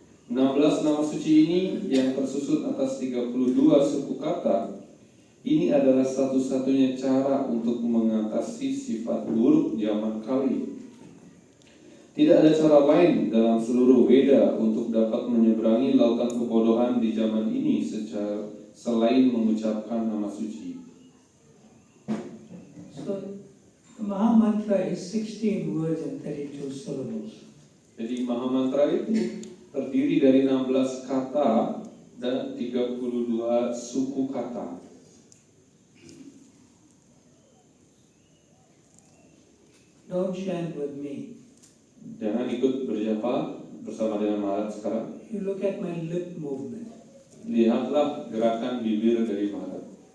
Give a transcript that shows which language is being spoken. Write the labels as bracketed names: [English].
[Indonesian] 16 nama suci ini yang tersusun atas 32 suku kata, ini adalah satu-satunya cara untuk mengatasi sifat buruk zaman kali. Tidak ada cara lain dalam seluruh Weda untuk dapat menyeberangi lautan kebodohan di zaman ini selain mengucapkan nama suci. [English] So, the Maha Mantra is 16 words and 32 syllables. [Indonesian] Jadi Maha Mantra itu terdiri dari 16 kata dan 32 suku kata. [English] Don't chant with me. [Indonesian] Jangan ikut berjapa bersama dengan Maharaj sekarang. [English] You look at my lip movement. [Indonesian] Lihatlah gerakan bibir dari Maharaj.